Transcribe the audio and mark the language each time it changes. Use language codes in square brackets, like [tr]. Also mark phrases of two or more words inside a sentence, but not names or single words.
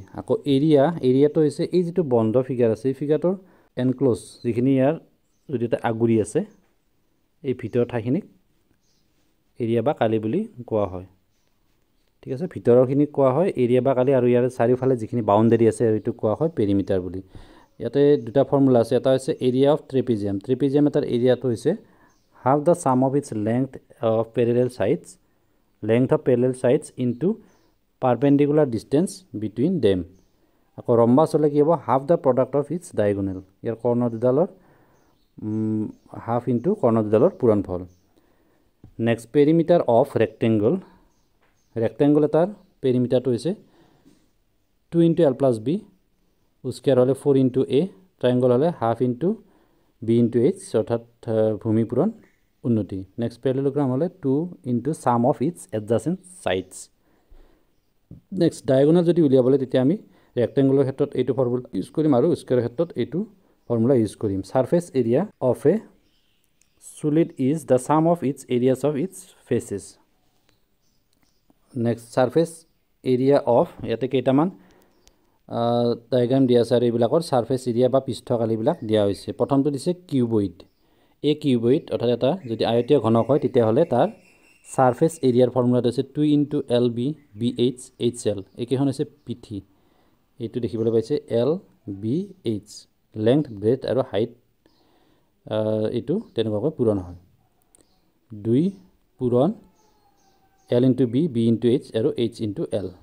[as] আকৌ এৰিয়াটো হৈছে এই যেটো বন্ধ ফিগাৰ আছে এই ফিগাৰটোৰ এনক্লোজ যিখিনি ইয়াৰ যদি এটা আগুৰি আছে এই ভিতৰৰ ঠাইখিনিক এৰিয়া বা কালি বুলি কোৱা হয়। ঠিক আছে, ভিতৰৰখিনিক কোৱা হয় এৰিয়া বা কালি আৰু ইয়াৰ চাৰিওফালে যিখিনি বাউণ্ডাৰী আছে এইটো কোৱা হয় পেৰিমিটাৰ বুলি। ইয়াতে দুটা ফৰ্মুলা আছে। এটা হৈছে এৰিয়া অফ ট্ৰেপিজিয়াম। ট্ৰেপিজিয়াম এটাৰ এৰিয়াটো হৈছে [en] half the sum of its length of parallel sides into perpendicular distance between them. [as] আকৌ ৰম্বাস হলে কি হ'ব [en] half the product of its diagonal। [as] ইয়াৰ কৰ্ণ দুডালৰ [en] half into [as] কৰ্ণ দুডালৰ পূৰণফল। [en] Next perimeter of rectangle. [as] ৰেক্টেংগল এটাৰ পেৰিমিটাৰটো হৈছে 2 * l + b, স্কয়াৰ হলে 4 * a, ট্ৰায়াঙ্গল হলে [en] half into [as] b * h অৰ্থাৎ ভূমি পূৰণ উন্নতি। [en] Next parallelogram হলে 2 * sum of its adjacent sides। [as] নেক্সট ডায়াগোনাল যদি উলিয়াবলে তেতিয়া আমি ৰেক্টেংগুলাৰ ক্ষেত্ৰত এইটো [en] formula use [as] কৰিম আৰু স্কয়াৰৰ ক্ষেত্ৰত এইটো [en] formula use [as] কৰিম। [en] Surface area of a solid is the sum of its areas of its faces। Next surface area of [as] ইয়াতে কেইটামান ডায়াগ্রাম দিয়া আছে আৰু এইবিলাকৰ [en] surface area [as] বা পৃষ্ঠকালিবিলাক দিয়া হৈছে। প্ৰথমটো দিছে কিউবইড। এই কিউবইড অৰ্থাৎ এটা যদি আয়তীয় ঘনক হয় তেতিয়াহ'লে তাৰ [en] surface area [as] ফৰ্মুলাটো হৈছে 2 * lb bh hl। এইকেইখন হৈছে পিঠি। এইটো দেখিবলৈ পাইছে lbh, [en] length breadth [as] আৰু হাইট এইটো তেনেকুৱাকৈ পূৰণ হয় 2 পূৰণ l * b b * h আৰু h * l।